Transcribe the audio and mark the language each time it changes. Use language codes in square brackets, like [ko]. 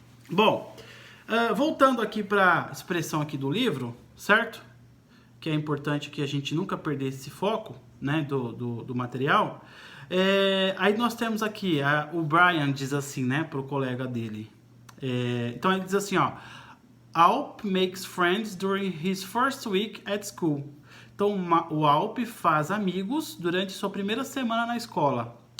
[pt] Bom, voltando aqui para a expressão aqui do livro, certo? Que é importante que a gente nunca perder esse foco, né, do material. Aí nós temos aqui, o Brian diz assim, né, para o colega dele. Então ele diz assim, ó. [en] Alp makes friends during his first week at school. [pt] Então o Alp faz amigos durante sua primeira semana na escola.